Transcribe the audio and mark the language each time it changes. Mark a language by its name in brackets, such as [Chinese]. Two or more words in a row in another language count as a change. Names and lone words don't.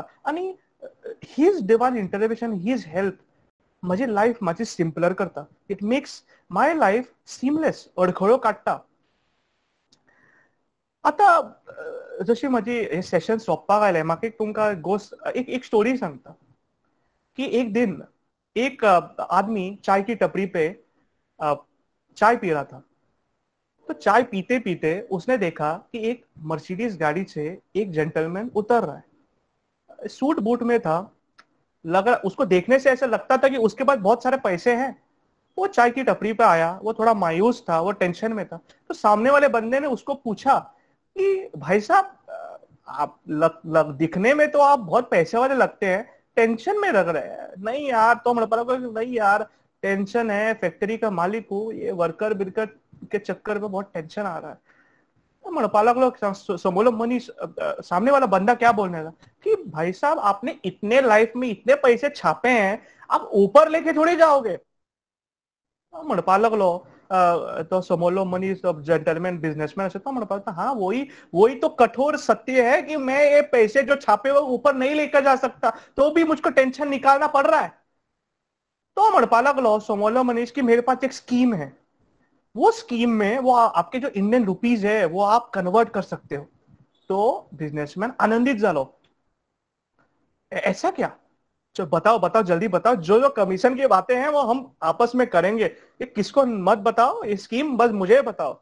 [Konkani] आनी [English] his divine intervention, his help [Konkani] म्हजी लायफ मातशी सिंपलर करता. [English] it makes my life seamless, [Konkani] अडखळ्यो काडटा. आतां जशी म्हजी हे सेशन सोंपपाक आयलें, म्हाका एक तुमकां एक स्टोरी सांगता कि [Hindi] एक दिन एक आदमी चाय की टपरी पे चाय पी रहा था. तो चाय पीते पीते उसने देखा कि एक मर्सिडीज गाड़ी से एक जेंटलमैन उतर रहा है. सूट बूट में था, लग रहा उसको देखने से ऐसा लगता था कि उसके पास बहुत सारे पैसे हैं. वो चाय की टपरी पे आया, वो थोड़ा मायूस था, वो टेंशन में था. तो सामने वाले बंदे ने उसको पूछा कि भाई साहब आप दिखने में तो आप बहुत पैसे वाले लगते हैं, टेंशन में लग रहे हैं. नहीं यार, तो नहीं यार, टेंशन है, फैक्ट्री का मालिक हूँ, ये वर्कर बिरकर के चक्कर में बहुत टेंशन आ रहा है. [Konkani] तो म्हणपा लागलो समोरलो मनीस, [Hindi] सामने वाला बंदा क्या बोलने लगा कि भाई साहब आपने इतने लाइफ में इतने पैसे छापे हैं, आप ऊपर लेके थोड़ी जाओगे. [Konkani] म्हणपा लागलो तो समोलो मनीस जेंटलमैन बिजनेसमैन असे तो म्हणपाक [Hindi] हाँ वही तो कठोर सत्य है कि मैं ये पैसे जो छापे हुए ऊपर नहीं लेकर जा सकता, तो भी मुझको टेंशन निकालना पड़ रहा है. [Konkani] तो म्हणपा लागलो समोलो मनीस [Hindi] की मेरे पास एक स्कीम है, वो स्कीम में वो आपके जो [English] Indian rupees [Hindi] है वो आप कन्वर्ट कर सकते हो. [Konkani] तो बिजनेसमैन आनंदित झालो. [Hindi] ऐसा क्या? चलो बताओ बताओ जल्दी बताओ, जो जो कमीशन की बातें हैं वो हम आपस में करेंगे, ये किसको मत बताओ, ये स्कीम बस मुझे बताओ.